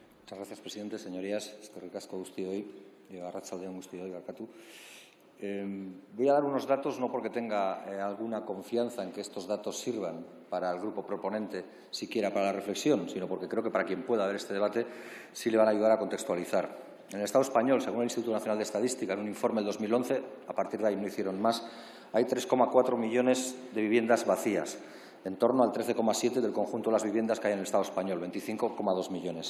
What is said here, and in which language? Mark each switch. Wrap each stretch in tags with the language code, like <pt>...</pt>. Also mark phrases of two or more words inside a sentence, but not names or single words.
<es>Muchas gracias, presidente. Señorías,</es> <eu>eskerrik asko guztioi, arratsaldeon guztioi, barkatu.</eu> <es>Voy a dar unos datos, no porque tenga alguna confianza en que estos datos sirvan para el grupo proponente, siquiera para la reflexión, sino porque creo que para quien pueda ver este debate sí le van a ayudar a contextualizar. En el Estado español, según el Instituto Nacional de Estadística, en un informe del 2011, a partir de ahí no hicieron más, hay 3,4 millones de viviendas vacías, en torno al 13,7 del conjunto de las viviendas que hay en el Estado español, 25,2 millones.</es>